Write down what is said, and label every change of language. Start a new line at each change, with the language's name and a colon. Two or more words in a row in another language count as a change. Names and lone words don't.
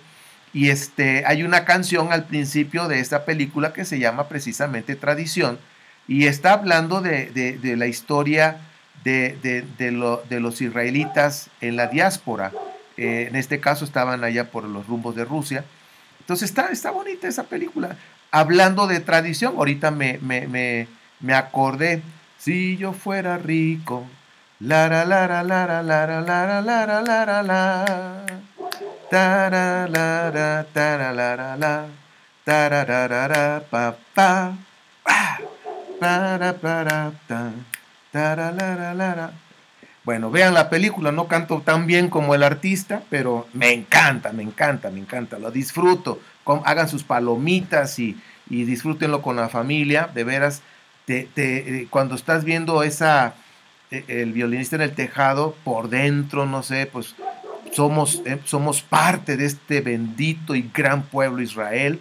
Spanish: Y hay una canción al principio de esta película que se llama precisamente Tradición y está hablando de la historia de los israelitas en la diáspora. En este caso estaban allá por los rumbos de Rusia. Entonces está bonita esa película. Hablando de tradición, ahorita me acordé. Si yo fuera rico, lara, lara, lara, lara, lara, lara, lara, lara. Taralara, taralara, tararara, pa, pa, para, ta, tararara. Bueno, vean la película, no canto tan bien como el artista, pero me encanta, lo disfruto. Hagan sus palomitas y disfrútenlo con la familia, de veras. Cuando estás viendo el violinista en el tejado, por dentro, no sé, pues somos parte de este bendito y gran pueblo Israel.